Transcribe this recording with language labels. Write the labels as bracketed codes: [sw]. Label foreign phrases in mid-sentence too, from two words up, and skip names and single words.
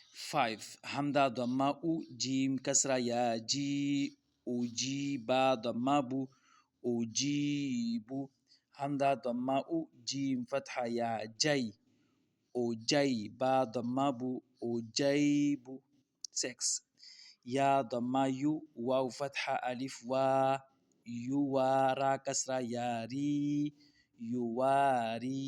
[ar] 5. همزة ضمة أُ جيم كسرة يا جي أجي با ضمة بُ أجيبُ. همزة ضمة أُ جيم فتحة يا جَيْ أجَيْ با ضمة بُ أجَيْبُ. 6. يا ضمة يُ واو فتحة ألف وا يُوا را كسرة يا رِ يُوارِي.